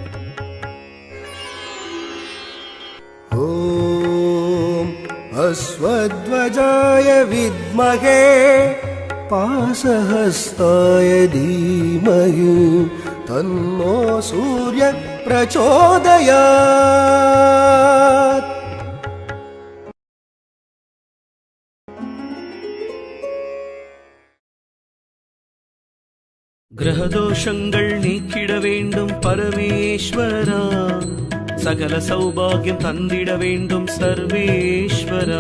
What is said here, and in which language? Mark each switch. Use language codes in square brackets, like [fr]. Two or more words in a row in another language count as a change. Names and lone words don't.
[sa] ॐ अश्वध्वजाय विद्महे पाशहस्ताय धीमहि तन्नो सूर्यः प्रचोदयात्। [ta] கிரகதோஷங்கள் நீக்கிட வேண்டும் பரமேஸ்வரா, சகல சௌபாகியம் தந்திட வேண்டும் சர்வேஸ்வரா.